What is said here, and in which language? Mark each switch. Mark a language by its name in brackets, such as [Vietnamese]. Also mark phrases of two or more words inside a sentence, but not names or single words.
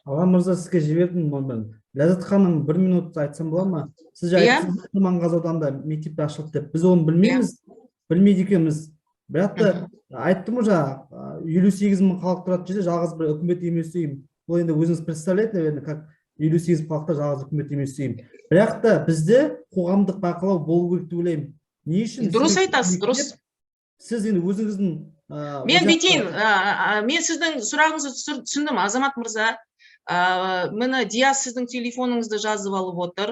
[Kazakh] Аға Мырза, сізге жібердім онымен. Ләззат ханым, 1 минут айтсам бола ма? Сіз айттыңыз, Құрманғазы ауданында мектеп ашылды деп. Біз оны білмейміз, білмейді екенбіз. Бірақ та айттым уже, 58 мың халық тұратын жерде жалғыз бір үкімет емес ұйым. Бұл енді өзіңіз [Russian] представляете, наверное, как [Kazakh] 58 халықта жалғыз үкімет емес ұйым. Бірақ та бізде қоғамдық бақылау болу керек деп ойлаймын. Не үшін? Дұрыс айтасыз, дұрыс. Сіз енді өзіңіздің мен бүйтейін, мен сіздің сұрағыңызды түсіндім, Азамат Мырза. Мына Диас сіздің телефоныңызды жазып алып отыр.